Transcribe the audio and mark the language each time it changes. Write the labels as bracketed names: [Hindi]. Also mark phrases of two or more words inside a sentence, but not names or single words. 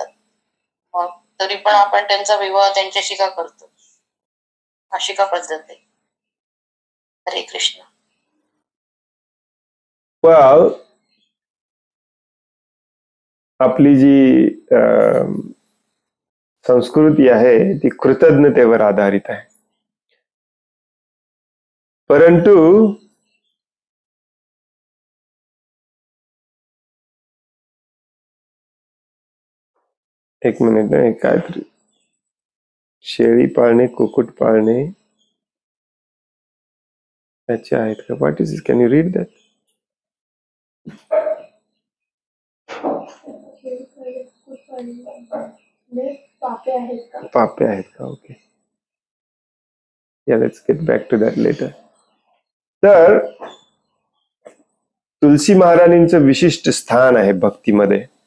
[Marathi] मग तरी पण आपण त्यांचा विवाह त्यांच्याशी का करतो? अशी का पद्धत आहे? हरे कृष्ण. well, आपली जी संस्कृती आहे ती कृतज्ञतेवर आधारित आहे, परंतु एक मिनिट नाही, काहीतरी शेळी पाळणे, कुक्कुट पाळणे याचे आहेत का? [English] What is, can you read that? [Marathi] पापे आहेत का? [English] Okay, ya let's get back to that letter. [Marathi] तर तुलसी महारानींचं विशिष्ट स्थान आहे भक्तीमध्ये.